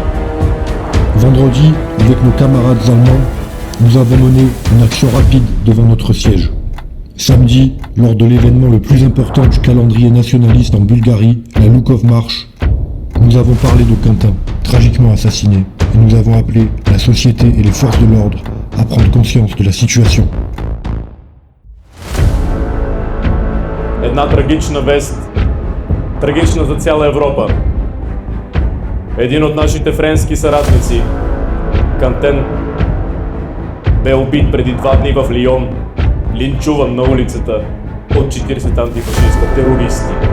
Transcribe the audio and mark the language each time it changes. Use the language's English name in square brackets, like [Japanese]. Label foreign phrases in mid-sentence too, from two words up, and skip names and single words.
[French] Vendredi, avec nos camarades allemands, nous avons mené une action rapide devant notre siège. Samedi, lors de l'événement le plus important du calendrier nationaliste en Bulgarie, la Loukov March, nous avons parlé de Quentin, tragiquement assassiné, et nous avons appelé la société et les forces de l'ordre à prendre conscience de la situation. [Bulgarian] Една трагична вест, трагична за цяла Европа. Един от нашите френски съратници, Кантен, бе убит преди 2 дни в Лион, линчуван на улицата от 40 антифашиста терористи.